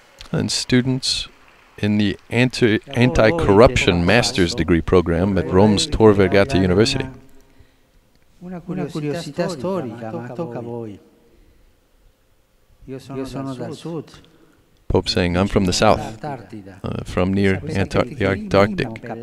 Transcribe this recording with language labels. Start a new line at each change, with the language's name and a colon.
English: And students in the anti-corruption master's degree program at Rome's Tor Vergata University.
Italian: Una curiosità storica, ma tocca a voi. Io sono dal sud.
English: Pope saying, I'm from the south, from near the Antarctic.